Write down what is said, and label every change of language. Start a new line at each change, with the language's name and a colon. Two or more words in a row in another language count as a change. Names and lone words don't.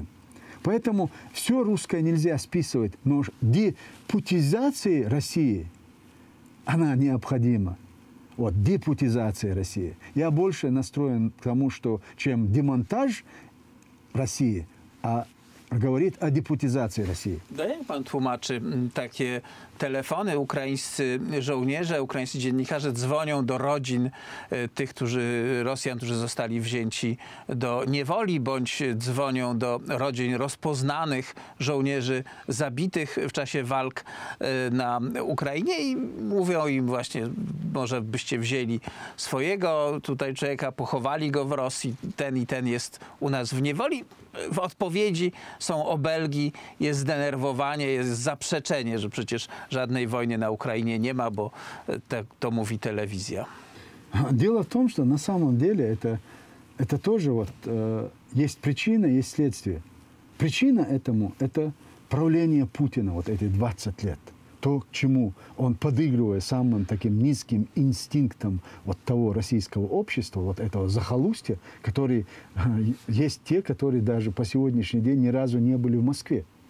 Russian: Поэтому все русское нельзя списывать, но депутизация России, она необходима. Вот, депутизация России. Я больше настроен к тому, что чем демонтаж России, a говорит
Polish: o deputyzacji Rosji. Jak pan tłumaczy takie telefony? Ukraińscy żołnierze, ukraińscy dziennikarze dzwonią do rodzin tych, Rosjan, którzy zostali wzięci do niewoli, bądź dzwonią do rodzin rozpoznanych żołnierzy zabitych w czasie walk na Ukrainie i mówią im właśnie, może byście wzięli swojego tutaj człowieka, pochowali go w Rosji, ten i ten jest u nas w niewoli. W odpowiedzi są obelgi, jest zdenerwowanie, jest zaprzeczenie, że przecież żadnej wojny na Ukrainie nie ma, bo to mówi telewizja.
Russian: Дело в том, что на самом деле это тоже есть причина, есть следствие. Причина этому – это правление Путина вот эти 20 лет. То, к чему он, подыгрывая самым таким низким инстинктом вот того российского общества, вот этого захолустья, которые есть те, которые даже по сегодняшний день ни разу не были в Москве.